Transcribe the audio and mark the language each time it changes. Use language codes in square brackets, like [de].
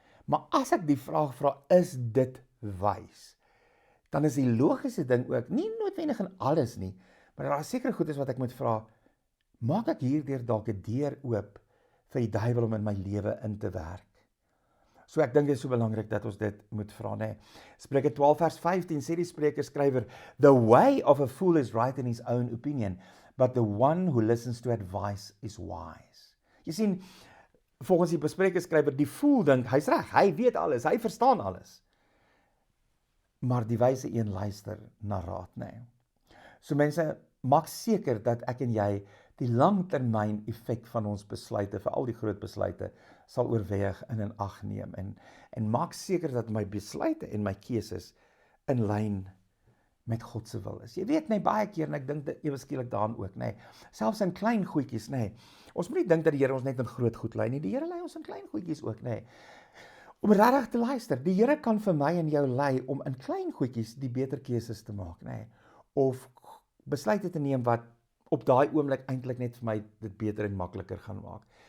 [af] Maar as ek die vraag vra, is dit wys? Dan is die logiese ding ook, nie noodwendig in alles nie, maar daar is sekere goedes wat ek moet vra, maak ek hierdeur dalk 'n deur oop vir die duiwel om in my lewe in te werk? So ek dink dit is so belangrik dat ons dit moet vra, né? Spreuke 12 vers 15 sê die sprekerskrywer, [en] "The way of a fool is right in his own opinion, but the one who listens to advice is wise." [af] Jy sien, volgens die besprekerskrywer, die fool dink hy's reg, hy weet alles, hy verstaan alles. Maar die wyse een luister na raad, né? So mense, maak seker dat ek en jy die langtermyn effek van ons besluite, vir al die groot besluite, sal oorweeg en in ag neem. En maak seker dat my besluite en my keuses in lyn met God se wil is. Jy weet, nee, baie keer, en ek dink dit ewe skielik daaraan ook, nee, selfs in klein goedjies, nee, ons moet nie dink dat die Here ons net in groot goed lei nie, die Here lei ons in klein goedjies ook, nee, om regtig te luister, die Here kan vir my en jou lei om in klein goedjies die beter keuses te maak, nee, of besluite te neem wat op daai oomblik eintlik net vir my dit beter en makliker gaan maak.